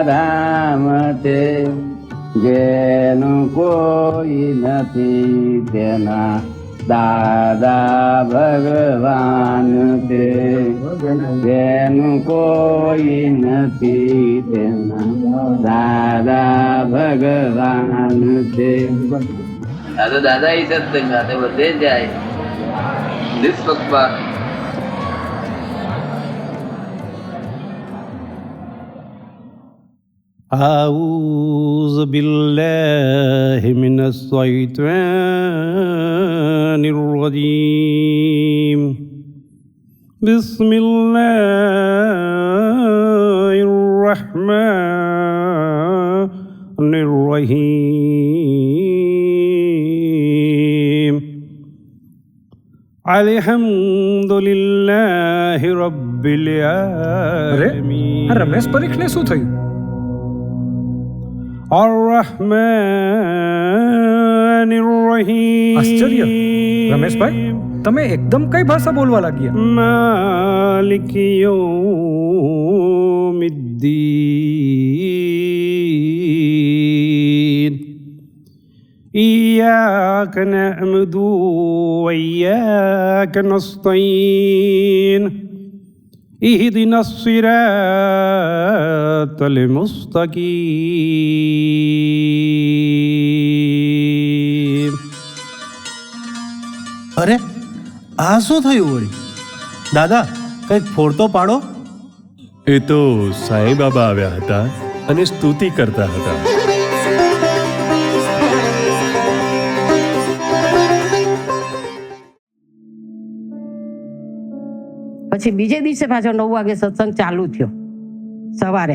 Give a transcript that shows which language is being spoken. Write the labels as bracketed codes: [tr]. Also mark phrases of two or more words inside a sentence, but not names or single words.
[gu] ધામ છે, જેનું કોઈ નથી તેના દાદા ભગવાન છે, જેનું કોઈ નથી તેના દાદા ભગવાન છે. દાદા ઈ સત્સંગ સાથે બધે જાય નિષ્પક્ષપાત. [ar] أعوذ بالله من الشيطان الرجيم. بسم الله الرحمن الرحيم. الحمد لله رب العالمين. [gu] રમેશ પરીખને શું થયું? [ar] الرحمن الرحيم. [gu] આશ્ચર્ય, રમેશભાઈ તમે એકદમ કઈ ભાષા બોલવા લાગ્યા? [ar] مالك يوم الدين. إياك نعبد وإياك نستعين. اهدنا الصراط المستقيم. [gu] અરે આ શું થયું વળી? દાદા કંઈક ફોડતો પાડો. એ તો સાંઈ બાબા આવ્યા હતા અને સ્તુતિ કરતા હતા. પછી બીજે દિવસે પાછો 9 વાગે સત્સંગ ચાલુ થયો સવારે.